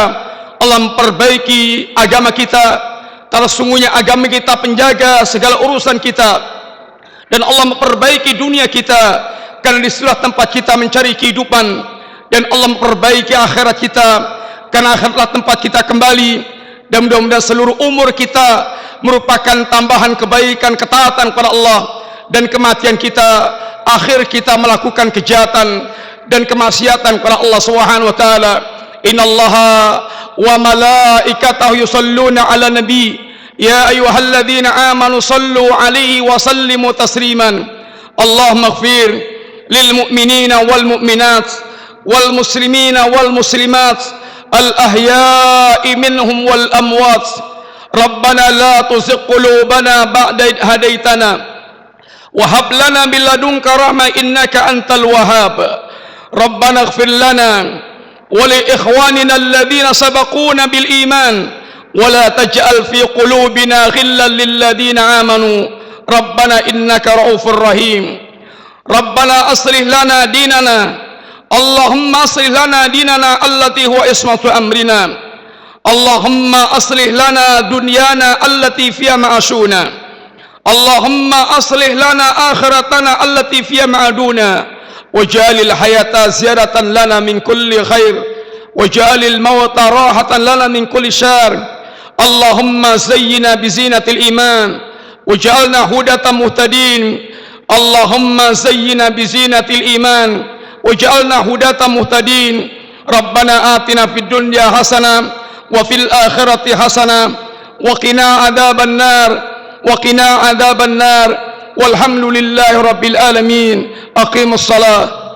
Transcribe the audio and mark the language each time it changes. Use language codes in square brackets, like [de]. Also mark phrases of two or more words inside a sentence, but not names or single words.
[id] Allah memperbaiki agama kita, karena sungguhnya agama kita penjaga segala urusan kita, dan Allah memperbaiki dunia kita, karena disitulah tempat kita mencari kehidupan, dan Allah memperbaiki akhirat kita, karena akhiratlah tempat kita kembali. Dan mudah-mudahan seluruh umur kita merupakan tambahan kebaikan, ketaatan kepada Allah, dan kematian kita, akhir kita melakukan kejahatan dan kemaksiatan kepada Allah [ar] سبحانه وتعالى. إن الله وملائكته يصلون على النبي يا أيها الذين آمنوا صلوا عليه وسلموا تسليما. اللهم اغفر للمؤمنين والمؤمنات والمسلمين والمسلمات الأحياء منهم والأموات. ربنا لا تزغ قلوبنا بعد إذ هديتنا وهب لنا من لدنك رحمة إنك أنت الوهاب. ربنا اغفر لنا ولإخواننا الذين سبقونا بالإيمان ولا تجعل في قلوبنا غلا للذين آمنوا ربنا إنك رؤوف رحيم. ربنا أصلح لنا ديننا، اللهم أصلح لنا ديننا التي هو عصمة أمرنا، اللهم أصلح لنا دنيانا التي فيها معاشنا، اللهم أصلح لنا آخرتنا التي فيها معادنا، واجعل الحياة زيادة لنا من كل خير، واجعل الموت راحة لنا من كل شر. اللهم زينا بزينة الإيمان واجعلنا هداة مهتدين. اللهم زينا بزينة الإيمان واجعلنا هداة مهتدين. ربنا آتنا في الدنيا حسنة وفي الآخرة حسنة وقنا عذاب النار وقنا عذاب النار. والحمد لله رب العالمين. أقيموا الصلاة.